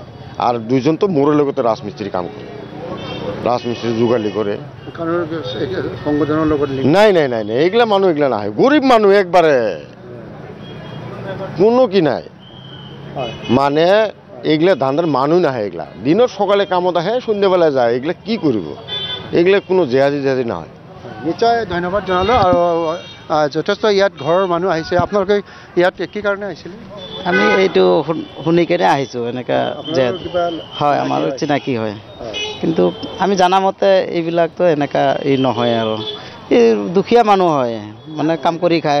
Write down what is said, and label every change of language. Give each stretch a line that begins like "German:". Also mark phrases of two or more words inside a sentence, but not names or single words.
Bangla: আর 2জন তো মোড়ের লগতে রাজমিস্ত্রি কাম করে, রাজমিস্ত্রি যোগালি করে। নাই, এগুলা মানুষ এগুলা না হয়, গরিব মানুষ একবারে কোনো কি নাই। মানে এগুলা ধান্দার মানুষ না হয়, এগুলা দিনের সকালে কামত আহে, সন্ধ্যাবেলায় যায়। এগুলা কি করব? এগুলা কোনো জেহাদি না হয়।
Assamese: নিশ্চয় ধন্যবাদ জনালোঁ। আৰু যথেষ্ট ইয়াত ঘৰৰ মানুহ আহিছে। আপোনালোকে ইয়াত কি কাৰণে আহিছিলে? আমি এইটো শুনি কেনে আহিছোঁ এনেকৈ যে হয় আমাৰ চিনাকি হয়, কিন্তু আমি জানামতে এইবিলাকতো এনেকুৱা নহয় আৰু এই দুখীয়া মানুহ হয়, মানে কাম কৰি খায়।